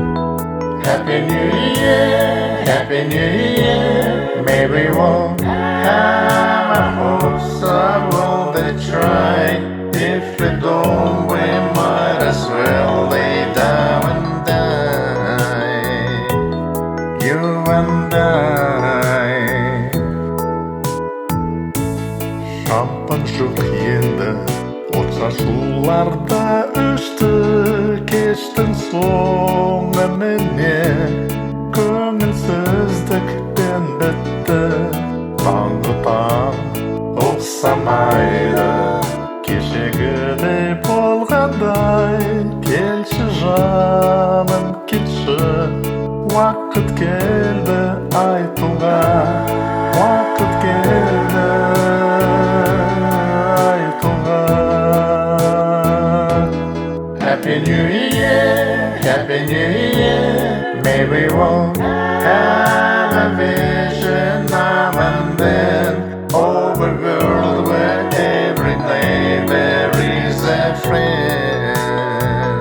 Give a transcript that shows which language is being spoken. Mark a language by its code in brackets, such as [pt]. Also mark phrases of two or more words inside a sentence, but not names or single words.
[en] Happy New Year, Happy New Year. Maybe we'll have a hope someone they try. If we don't, we might as well lay down and die. You and I. [kk] Шампан жоқ енді, отша шуларда өшті. Кештің соңы міне, көңілсіздікпен бітті. Таңғы таң ұқсамайды, кешегідей болғандай. Келші жаным, келші, уақыт келді айтуға. Уақыт келді айтуға. [en] Happy New Year, Happy New Year. Maybe we'll have a vision now and then of a world where every neighbor is a friend.